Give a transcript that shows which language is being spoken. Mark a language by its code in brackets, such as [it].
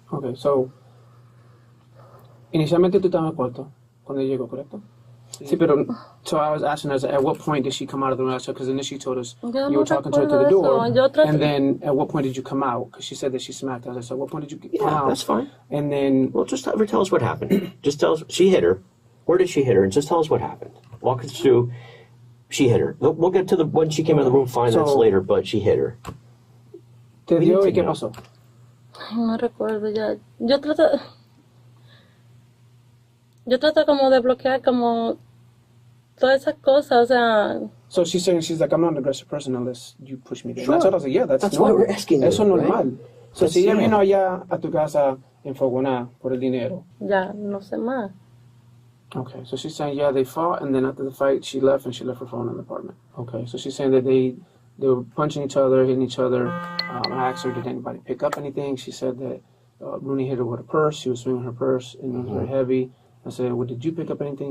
[es] Okay, so inicialmente tú estabas en el cuarto cuando ella llegó, ¿correcto? Sí, pero [en] so I was asking her, at what point did she come out of the room? Because initially she told us you were talking to her to the door, and then at what point did you come out? Because she said that she smacked us. So at what point did you come out? Yeah, that's fine. And then... Well, just have her tell us what happened. Just tell us, she hit her. Where did she hit her? And just tell us what happened. Walk us through, she hit her. We'll get to the when she came in the room, fine, that's later, but she hit her. [es] ¿Te dio y qué pasó? No recuerdo ya. Yo trato como de bloquear como todas esas cosas, o sea... [en] So she's saying, she's like, I'm not an aggressive person unless you push me. Sure. And I told her, yeah, that's why we're asking you. [es] Eso es normal. [en] Right? [es] So si ella vino allá a tu casa enfogonada por el dinero. Ya, no sé más. [en] Okay, so she's saying, yeah, they fought, and then after the fight, she left, and she left her phone in the apartment. Okay, so she's saying that they were punching each other, hitting each other. I asked her, did anybody pick up anything? She said that Rooney hit her with a purse. She was swinging her purse, and it was very heavy. I said, well, did you pick up anything?